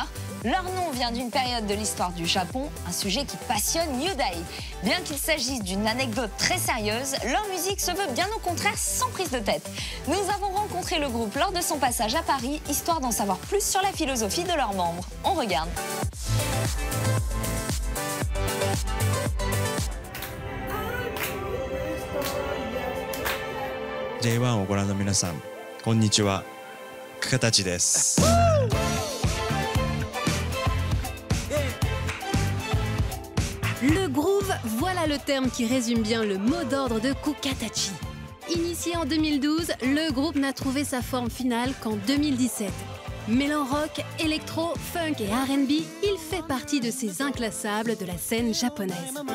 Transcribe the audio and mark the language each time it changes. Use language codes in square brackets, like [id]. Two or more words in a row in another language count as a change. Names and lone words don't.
[fr] Leur nom vient d'une période de l'histoire du Japon, un sujet qui passionne Yudai. Bien qu'il s'agisse d'une anecdote très sérieuse, leur musique se veut bien au contraire sans prise de tête. Nous avons rencontré le groupe lors de son passage à Paris, histoire d'en savoir plus sur la philosophie de leurs membres. On regarde. [ja] J1 をご覧の皆さん、こんにちは。Kukatachiです。 [fr] Le groove, voilà le terme qui résume bien le mot d'ordre de Kukatachi. Initié en 2012, le groupe n'a trouvé sa forme finale qu'en 2017. Mêlant rock, électro, funk et R&B, il fait partie de ces inclassables de la scène japonaise.